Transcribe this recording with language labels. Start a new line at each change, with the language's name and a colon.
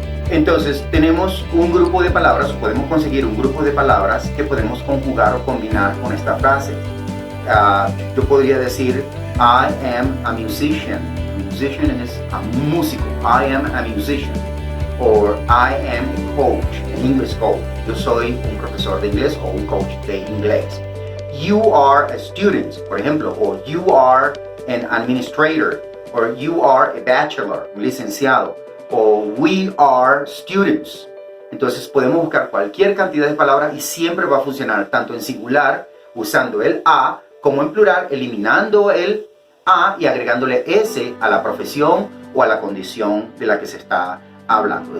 Spanish: Entonces tenemos un grupo de palabras, o podemos conseguir un grupo de palabras que podemos conjugar o combinar con esta frase. Yo podría decir
English: I am a musician.
Spanish: Musician es a músico.
English: I am a musician. Or I am a coach, an English coach.
Spanish: Yo soy un profesor de inglés o un coach de inglés.
English: You are a student,
Spanish: por ejemplo,
English: or you are an administrator, or you are a bachelor,
Spanish: un licenciado, o
English: we are students.
Spanish: Entonces podemos buscar cualquier cantidad de palabras y siempre va a funcionar tanto en singular, usando el a, como en plural, eliminando el a y agregándole s a la profesión o a la condición de la que se está hablando.